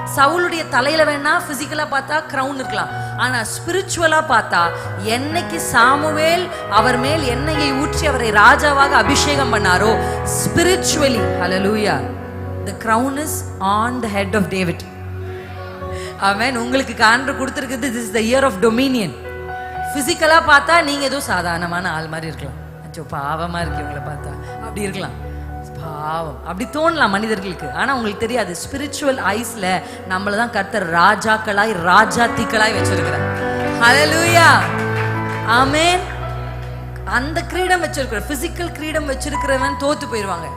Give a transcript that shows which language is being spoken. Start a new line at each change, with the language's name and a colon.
Tamil: சவுளுடைய தலையில வேணா பிசிக்கலா பார்த்தா கிரவுன் இருக்கலாம். ஆனா ஸ்பிரிச்சுவலா பார்த்தா, என்னைக்கு சாமுவேல் அவர் மேல் எண்ணெயை ஊற்றி அவரை ராஜாவாக அபிஷேகம் பண்ணாரோ, spiritually hallelujah
English: the crown is on the head of David.
Tamil: ஆமென். உங்களுக்கு காண்ற கொடுத்திருக்குது,
English: this is the year of dominion.
Tamil: பிசிக்கலா பார்த்தா நீங்க ஏதோ சாதாரணமான ஆள் மாதிரி இருக்கலாம். அச்சோ பாவமா இருக்கு உங்களை பார்த்தா அப்படி இருக்கலாம், பாவம் அப்படி தோணலாம் மனிதர்களுக்கு. ஆனா உங்களுக்கு தெரியாது, ஸ்பிரிச்சுவல் ஐஸ்ல நம்மள தான் கர்த்தர் ராஜாக்களாய் ராஜாத்திகளாய் வச்சிருக்கிறார். ஹல்லேலூயா, ஆமென். அந்த கிரீடம் வச்சிருக்கிற, பிசிக்கல் கிரீடம் வச்சிருக்கிறவன் தோத்து போயிடுவாங்க.